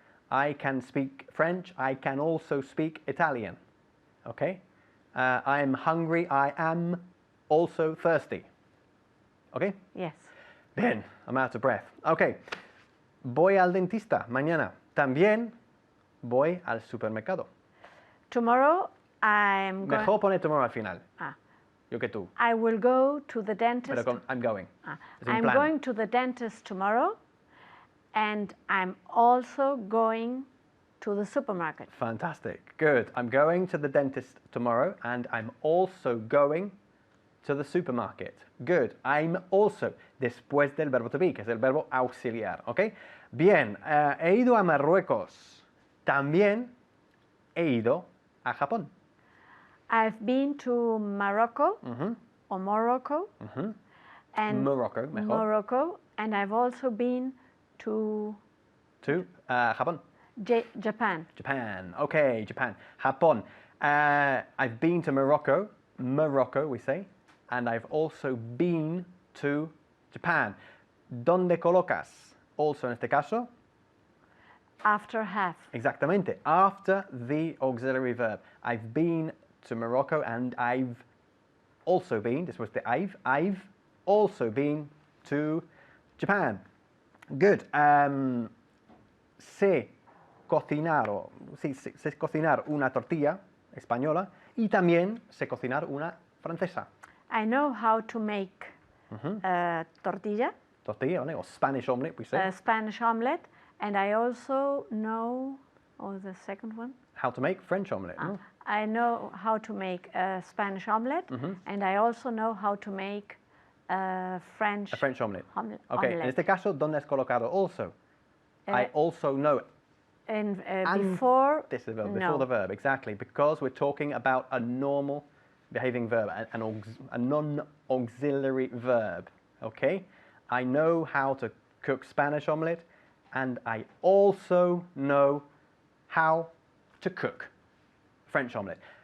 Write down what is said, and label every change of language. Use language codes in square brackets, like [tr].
[en] I can speak French, I can also speak Italian, okay? I'm hungry, I am also thirsty, okay? Yes. Bien, I'm out of breath. [es] Okay, voy al dentista mañana. También voy al supermercado. [en] Tomorrow I'm going. [es] Mejor poner tomorrow al final. Ah. Yo que tú. [en] I will go to the dentist. [es] Pero con [en] I'm going. [es] Es un [en] I'm plan. going to the dentist tomorrow, and I'm also going to the supermarket. Fantastic. Good. I'm going to the dentist tomorrow and I'm also going to the supermarket. Good. I'm also, [es] después del verbo to be, que es el verbo auxiliar. ¿Ok? Bien. He ido a Marruecos. También he ido a Japón. [en] I've been to Morocco or Morocco, and [es] Morocco, mejor. [en] Morocco, and I've also been to To Japón. Japan. Japan. Okay, Japan. Japón. I've been to Morocco. Morocco, we say. And I've also been to Japan. [es] ¿Dónde colocas? Also en este caso. [en] After have. Exactamente. After the auxiliary verb. I've been to Morocco and I've also been, this was the I've also been to Japan. Good. [es] Sé cocinar, sé cocinar una tortilla española y también sé cocinar una francesa. [en] I know how to make tortilla, Tortilla, [es] ¿vale? O [en] Spanish omelette, we say. Spanish omelette, and I also know, the second one? How to make French omelette. [es] ¿no? [en] I know how to make a Spanish omelette, and I also know how to make a French, A French omelette. omelette. [es] Okay, en este caso, ¿dónde has colocado also? [en] I also know. And And before, This is the verb, no. before the verb, exactly, because we're talking about a normal behaving verb, a non-auxiliary verb, okay? I know how to cook Spanish omelette, and I also know how to cook French omelette.